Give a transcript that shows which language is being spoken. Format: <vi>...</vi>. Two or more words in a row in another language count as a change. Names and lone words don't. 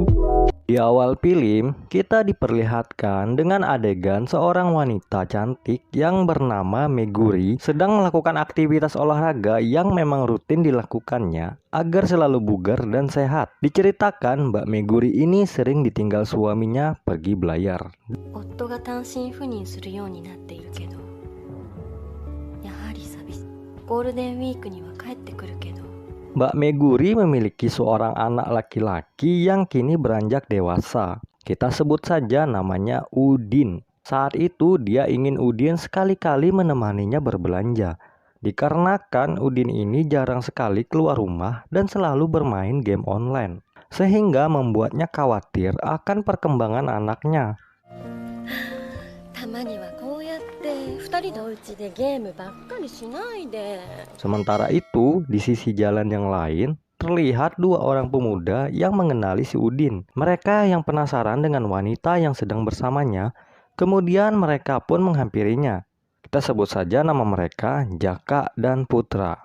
<id>Di awal film, kita diperlihatkan dengan adegan seorang wanita cantik yang bernama Meguri sedang melakukan aktivitas olahraga yang memang rutin dilakukannya agar selalu bugar dan sehat. Diceritakan Mbak Meguri ini sering ditinggal suaminya pergi belayar.</id> <ja>夫が単身赴任するようになっているけど、やはり寂しい。ゴールデンウィークには帰ってくるけど。</ja> <id>Mbak Meguri memiliki seorang anak laki-laki yang kini beranjak dewasa. Kita sebut saja namanya Udin. Saat itu dia ingin Udin sekali-kali menemaninya berbelanja. Dikarenakan Udin ini jarang sekali keluar rumah dan selalu bermain game online, sehingga membuatnya khawatir akan perkembangan anaknya.</id> <ja>たまにはこうやって二人のお家でゲームばっかりしないで。</ja> <id>Sementara itu, di sisi jalan yang lain, terlihat dua orang pemuda yang mengenali si Udin. Mereka yang penasaran dengan wanita yang sedang bersamanya, kemudian mereka pun menghampirinya. Kita sebut saja nama mereka Jaka dan Putra.</id>